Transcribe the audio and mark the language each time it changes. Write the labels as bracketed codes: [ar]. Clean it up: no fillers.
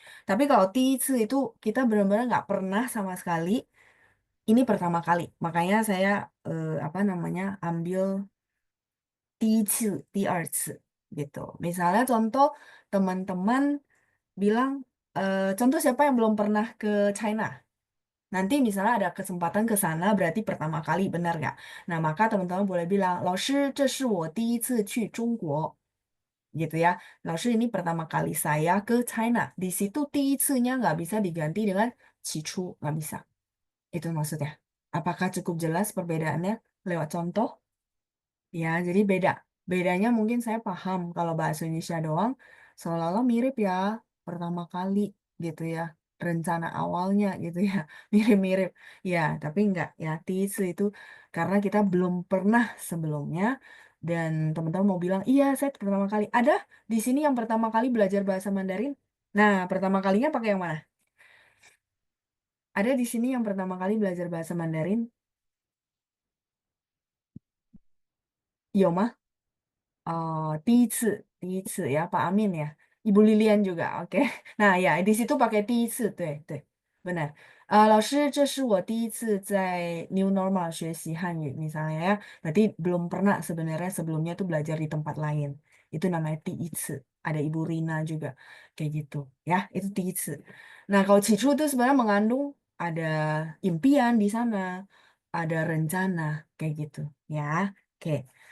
[id] Tapi kalau 第一次 itu kita benar-benar nggak pernah sama sekali. Ini pertama kali. Makanya saya apa namanya ambil 第一次, 第二次 gitu. Misalnya contoh teman-teman bilang, contoh siapa yang belum pernah ke China? Nanti misalnya ada kesempatan ke sana berarti pertama kali, benar nggak? Nah, maka teman-teman boleh bilang, [zh] 老师，这是我第一次去中国. [id] Gitu ya. 老师 ini pertama kali saya ke China. Di situ 第一次nya nggak bisa diganti dengan 起初, nggak bisa. Itu maksudnya. Apakah cukup jelas perbedaannya lewat contoh? Ya, jadi beda. Bedanya mungkin saya paham kalau bahasa Indonesia doang seolah-olah mirip ya pertama kali gitu ya. Rencana awalnya gitu ya. Mirip-mirip. Ya, tapi enggak ya. Tisu itu karena kita belum pernah sebelumnya dan teman-teman mau bilang, "Iya, saya pertama kali." Ada di sini yang pertama kali belajar bahasa Mandarin. Nah, pertama kalinya pakai yang mana? Ada di sini yang pertama kali belajar bahasa Mandarin? Yoma? 第一次ya Pak Amin ya, Ibu Lilian juga, oke. Nah ya di situ pakai 第一次， [zh] 对对 [id] benar. [zh] 老师，这是我第一次在 New Normal 学习汉语 [id] misalnya ya. Berarti belum pernah sebenarnya sebelumnya tuh belajar di tempat lain. Itu namanya 第一次. Ada Ibu Rina juga kayak gitu ya. Itu 第一次.Nah kalau cicu itu sebenarnya mengandung ada impian di sana, ada rencana kayak gitu ya. Oke.